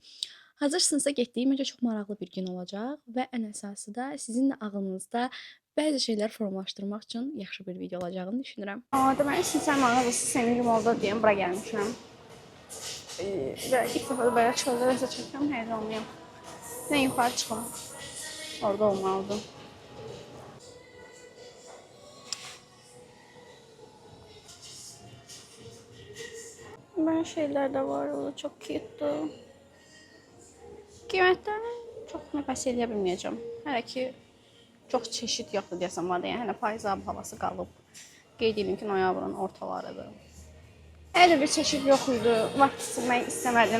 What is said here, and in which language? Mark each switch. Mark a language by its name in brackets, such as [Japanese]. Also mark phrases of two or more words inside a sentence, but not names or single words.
[Azerbaijani] Hazırsınızsa getdiyim öncə çox maraqlı bir gün olacaq və ən əsası da sizin də ağlınızda bəzi şeylər formalaşdırmaq üçün yaxşı bir video olacağını düşünürəm. Deməli, Sinçər mağazası Sevinci Molda deyəm, bura gəlmişəm. Və ilk dəfə də belə çöldə nəsə çəkirəm, heyecanlıyam. Nə yuxarı çıxım, orada olmalıdır. [Turkish] Böyle şeyler de var, o da çok cute'dur. [Azerbaijani] Qiymətləri çox müqayisə edə bilməyəcəm. Hələ ki, çox çeşid yoxdur deyəsəm var da, yəni hələ payız havası qalıb. Qeyd edeyim ki, noyabrın ortalarıdır. Hələ də bir çeşid yox idi, vaxt itirmək istəmədim.